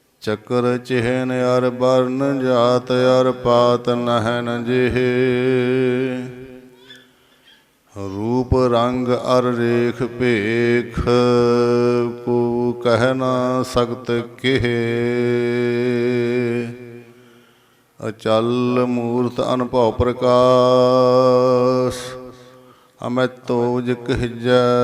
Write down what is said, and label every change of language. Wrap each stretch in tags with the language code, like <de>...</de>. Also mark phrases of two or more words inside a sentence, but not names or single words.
<pa>ਚੱਕਰ ਚਿਹਨ ਅਰ ਬਰਨ ਜਾਤ ਅਰ ਪਾਤ ਨਹਿਨ ਜਿਹੇ ਰੂਪ ਰੰਗ ਅਰ ਰੇਖ ਭੇਖ ਕੋ ਕਹ ਨ ਸਕਤ ਕਿਹੇ ਅਚਲ ਮੂਰਤ ਅਨੁਭਵ ਪ੍ਰਕਾਸ਼ ਅਮਿਤ ਤੋਜ ਕਹਜੈ</pa>